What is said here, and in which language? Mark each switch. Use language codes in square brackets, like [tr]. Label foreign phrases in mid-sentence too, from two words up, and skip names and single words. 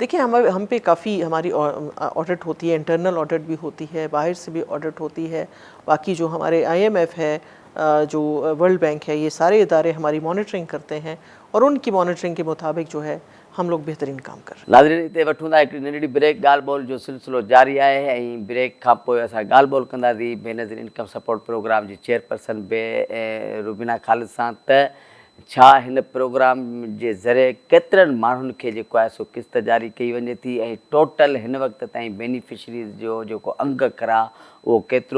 [ur] دیکھیں ہم پہ کافی ہماری آڈٹ ہوتی ہے، [en] internal audit [ur] بھی ہوتی ہے، باہر سے بھی آڈٹ ہوتی ہے، باقی جو ہمارے IMF ہے، جو ورلڈ بینک ہے، یہ سارے ادارے ہماری مانیٹرنگ کرتے ہیں، اور ان کی مانیٹرنگ کے مطابق جو ہے ہم لوگ بہترین کام کر رہے ہیں۔ [sd] ناظرین اتنے وٹھوں ایک ننढड़ी بریک، ॻाल्हि ॿोल जो सिलसिलो जारी आहे ऐं ब्रेक खां पोइ असां ॻाल्हि ॿोल कंदासीं बेनज़ीर इनकम सपोर्ट प्रोग्राम जी चेयरपर्सन रुबीना ख़ालिद सां त छा हिन प्रोग्राम जे ज़रिए केतिरनि माण्हुनि खे जेको आहे सो किस्त जारी कई वञे थी ऐं टोटल हिन वक़्त ताईं बेनिफिशरीज़ जो जेको अंक आहे उहो केतिरो